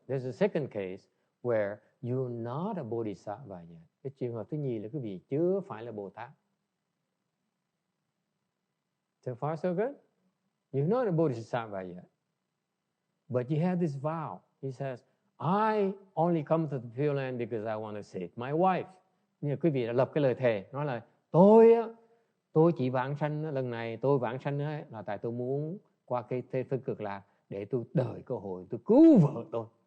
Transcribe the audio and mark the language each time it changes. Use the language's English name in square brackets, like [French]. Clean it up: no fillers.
[English] There's a second case where you're not a bodhisattva yet. [Vietnamese] Cái trường hợp thứ nhì là quý vị chưa phải là Bồ Tát. [English] So far so good? You're not a bodhisattva yet. But you have this vow. He says, I only come to the Pure Land because I want to save my wife. [Vietnamese] Như quý vị đã lập cái lời thề, nói là tôi chỉ vãng sanh lần này, tôi vãng sanh là tại tôi muốn qua cái Tây Phương Cực Lạc để tôi đợi cơ hội tôi cứu vợ tôi.